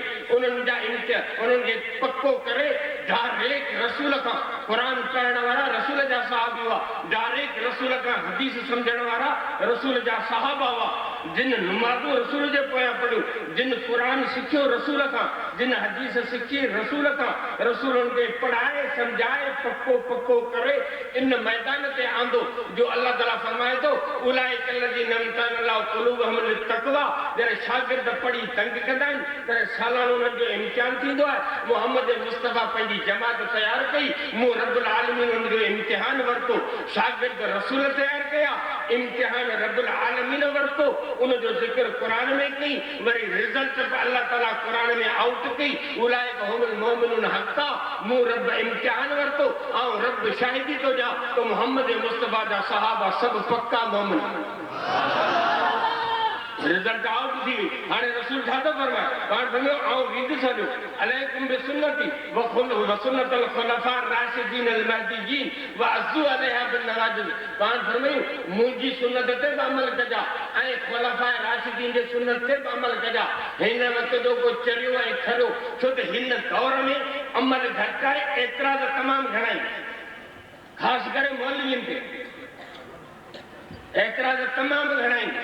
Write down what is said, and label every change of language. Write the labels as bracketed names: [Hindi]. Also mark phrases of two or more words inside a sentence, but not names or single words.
[Sindhi] उन्हनि जा उन्हनि खे पको करे डायरेक्ट रसूल खां क़ुर पढ़ण वारा रसूल जा सहाबी हुआ, डायरेक्ट रसूल खां हदीस सम्झण वारा रसूल जा सहाबा हुआ, जिन नमाज़ूं रसूल जे पोयां पढ़ियूं, जिन क़ुर सिखियो रसूल खां, जिन हदीस सिखी रसूल खां, रसूल खे पढ़ाए सम्झाए पको करे इन मैदान ते आंदो जो अल्लाह ताला फरमाए थो [Arabic] أولئك الذين امتحن الله قلوبهم للتقوى. [Sindhi] जॾहिं शागिर्द पढ़ी तंग कंदा आहिनि त सालानो उन्हनि जो इम्तिहान थींदो आहे। मोहम्मद मुस्तफ़ा पंहिंजी जमात तयारु कई, मूं [Arabic] رب العالمين [Sindhi] उन जो इम्तिहान वरितो। शागिर्द रसूल तयारु कया, इम्तिहान [Arabic] رب العالمين [Sindhi] वरितो, उन जो ज़िक्र क़ुर में कई, वरी रिज़ल्ट बि अल्लाह ताला क़ुर में आउट कई। [Arabic] أولئك هم المؤمنون حقا, [Sindhi] मूं रब इम्तिहान वरितो, ऐं रब शाहिदी थो ॾियां त मोहम्मद मुस्तफ़ा जा सहाबा सभु पक्का मोमिन। [English] result out [Sindhi] थी वई। हाणे रसूल छा थो फरमाए? पाण सम्झो आउं रीत छॾियो [Arabic] عليكم بسنتي وسنة الخلفاء الراشدين المهديين وعضوا عليها بالنواجذ. [Sindhi] पाण फरमायूं मुंहिंजी सुन्नत ते बि अमल कजा ऐं खुलफाए राशिदीन जे सुन्नत ते बि अमल कजा। हिन वक़्त जो को चरियो ऐं खरियो, छो त हिन दौर में अमल घटि आहे, एतिराज़ तमामु घणा आहिनि, ख़ासि करे मौलवियुनि ते एतिराज़ तमामु घणा आहिनि।